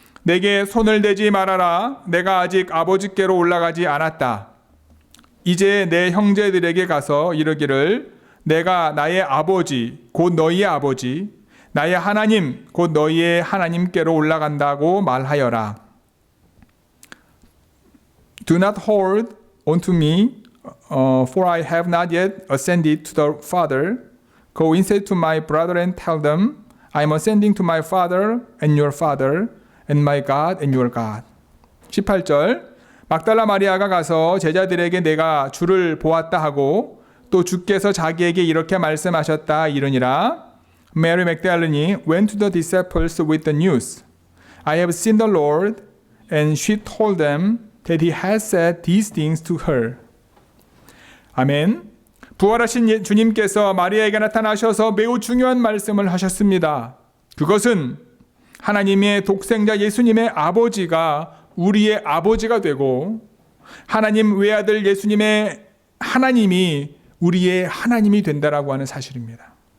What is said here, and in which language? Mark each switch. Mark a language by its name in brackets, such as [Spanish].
[Korean] 내게 손을 대지 말아라. 내가 아직 아버지께로 올라가지 않았다. 이제 내 형제들에게 가서 이르기를 내가 나의 아버지 곧 너희의 아버지 나의 하나님 곧 너희의 하나님께로 올라간다고 말하여라. [English] Do not hold onto me, for I have not yet ascended to the Father. Go instead to my brother and tell them, I am ascending to my Father and your Father, and my God and your God. [Korean] 18절. 막달라 마리아가 가서 제자들에게 내가 주를 보았다 하고 또 주께서 자기에게 이렇게 말씀하셨다 이르니라. [English] Mary Magdalene went to the disciples with the news. I have seen the Lord, and she told them that he had said these things to her. [Korean] 아멘. 부활하신 주님께서 마리아에게 나타나셔서 매우 중요한 말씀을 하셨습니다. 그것은 하나님의 독생자 예수님의 아버지가 우리의 아버지가 되고 하나님 외아들 예수님의 하나님이 우리의 하나님이 된다라고 하는 사실입니다.